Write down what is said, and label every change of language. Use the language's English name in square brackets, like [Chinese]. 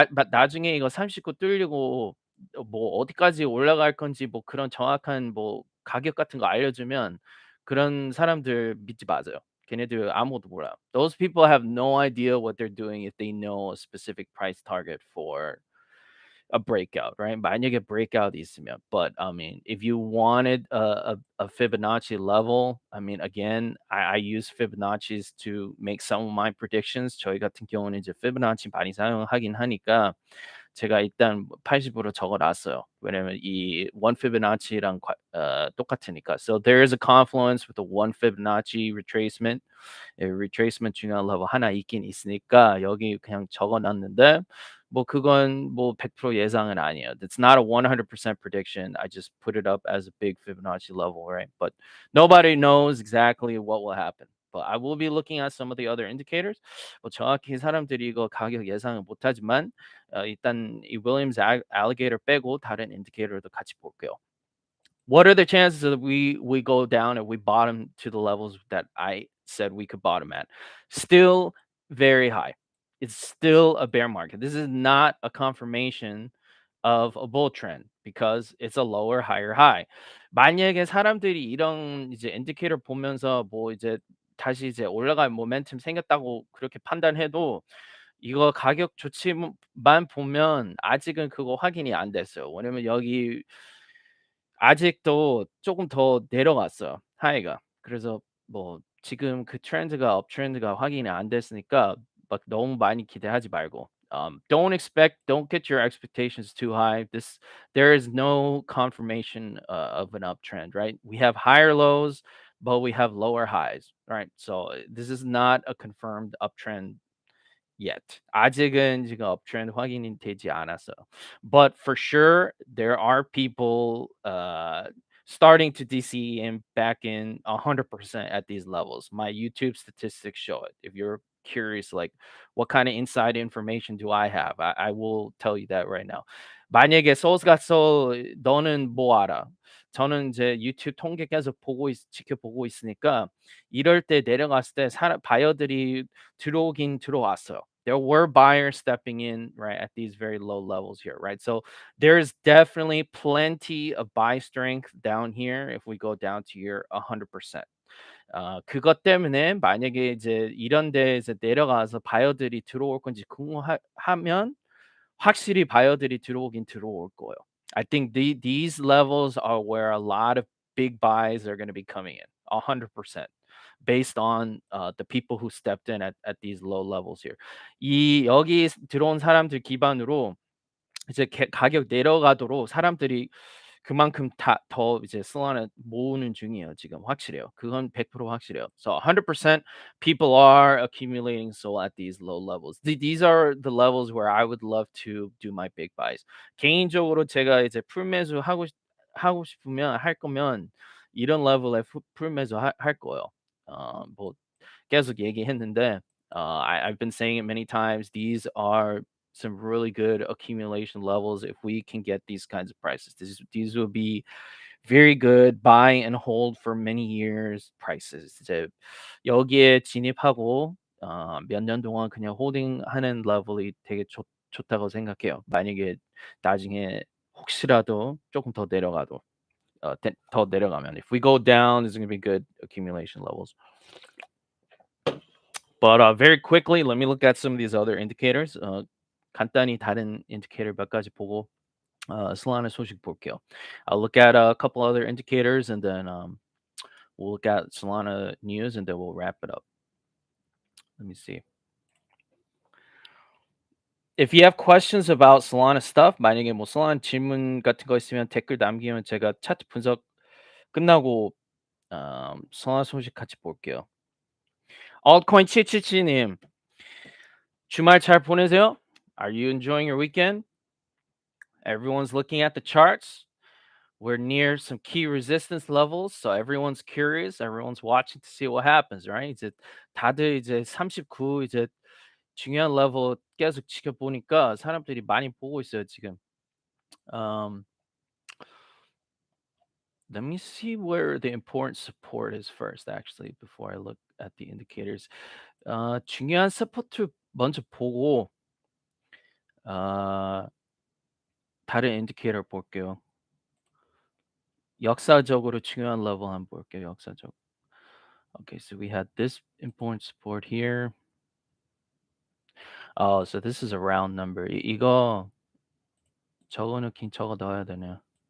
[Korean] 나중에 이거 39 뚫리고 뭐 어디까지 올라갈 건지 뭐 그런 정확한 뭐 가격 같은 거 알려주면 그런 사람들 믿지 마세요. 걔네들 아무것도 몰라요. [English] Those people have no idea what they're doing if they know a specific price target for a breakout, right? [Korean] 만약에 breakout 있으면. [English] But I mean, if you wanted a Fibonacci level, I mean, again, I use Fibonacci's to make some of my predictions. [Korean] 저희 같은 경우는 이제 Fibonacci 많이 사용하긴 하니까 제가 일단 80으로 적어 놨어요. 왜냐면 이 1 Fibonacci랑 똑같으니까. [English] So there is a confluence with the 1 Fibonacci retracement. [Korean] retracement 중요한 level 하나 있긴 있으니까 여기 그냥 적어 놨는데 뭐 그건 뭐 100% 예상은 아니에요. [English] It's not a 100% prediction. I just put it up as a big Fibonacci level, right? But nobody knows exactly what will happen. But I will be looking at some of the other indicators. [Korean] 뭐 정확히 사람들이 이거 가격 예상을 못하지만 일단 이 Williams alligator 빼고 다른 인디케이터도 같이 볼게요. [English] What are the chances that we go down and we bottom to the levels that I said we could bottom at? Still very high. it's still a bear market. This is not a confirmation of a bull trend because it's a lower, higher high. [Korean] 만약에 사람들이 이런 이제 인디케이터 보면서 뭐 이제 다시 이제 올라갈 모멘텀 생겼다고 그렇게 판단해도 이거 가격 조치만 보면 아직은 그거 확인이 안 됐어요. 왜냐면 여기 아직도 조금 더 내려갔어요, 하이가. 그래서 뭐 지금 그 트렌드가 업트렌드가 확인이 안 됐으니까 막 너무 많이 기대하지 말고 [English] don't get your expectations too high. There is no confirmation of an uptrend, right? We have higher lows, but we have lower highs, right? So this is not a confirmed uptrend yet. [Korean] 아직은 지금 업트렌드 확인이 되지 않았어요. [English] But for sure, there are people starting to DCE and back in 100% at these levels. My YouTube statistics show it. If you're curious, like what kind of inside information do I have? I will tell you that right now. [Korean] 만약에 소울스갓소울 너는 뭐 알아? 저는 이제 유튜브 통계 계속 지켜보고 있으니까 이럴 때 내려갔을 때 바이어들이 들어오긴 들어왔어요. [English] There were buyers stepping in right at these very low levels here, right? So there's definitely plenty of buy strength down here if we go down to your 100%. [Korean] 그것 때문에 만약에 이제 이런 데에서 내려가서 바이어들이 들어올 건지 궁금하면 확실히 바이어들이 들어오긴 들어올 거예요. [English] I think these levels are where a lot of big buys are going to be coming in, 100%, based on the people who stepped in at these low levels here. [Korean] 이 여기 들어온 사람들 기반으로 이제 가격 내려가도록 사람들이 그만큼 더 이제 솔라나 모으는 중이에요. 지금 확실해요. 그건 100% 확실해요. [English] So 100% people are accumulating SOL at these low levels. These are the levels where I would love to do my big buys. [Korean] 개인적으로 제가 이제 풀매수 하고 싶으면 할 거면 이런 레벨에 풀매수 할 거예요. 뭐 계속 얘기했는데 [English] I've been saying it many times. These are some really good accumulation levels if we can get these kinds of prices. These will be very good buy and hold for many years prices. [Korean] 이제 여기에 진입하고 몇 년 동안 그냥 홀딩하는 레벨이 되게 좋다고 생각해요. 만약에 나중에 혹시라도 조금 더 내려가도 더 내려가면 [English] if we go down, there's going to be good accumulation levels. But very quickly, let me look at some of these other indicators. [Korean] 간단히 다른 인디케이터 몇 가지 보고 Solana 소식 볼게요. [English] I'll look at a couple other indicators and then we'll look at Solana news and then we'll wrap it up. Let me see. If you have questions about Solana stuff, [Korean] 만약에 뭐 Solana 질문 같은 거 있으면 댓글 남기면 제가 차트 분석 끝나고 Solana 소식 같이 볼게요. altcoin 777님, 주말 잘 보내세요? [English] Are you enjoying your weekend? Everyone's looking at the charts. We're near some key resistance levels, so everyone's curious. Everyone's watching to see what happens, right? [Korean] 이제 다들 이제 39 이제 중요한 레벨 계속 지켜보니까 사람들이 많이 보고 있어요, 지금. [English] Um, let me see where the important support is first, actually, before I look at the indicators. [Korean] 중요한 서포트 먼저 보고 다른 인디케이터 볼게요. 역사적으로 중요한 레벨 한번 볼게요. 역사적. [English] Okay, so we had this important support here. Oh, so this is a round number. [Korean] 이거 적어놓긴 적어 넣어야 되네요.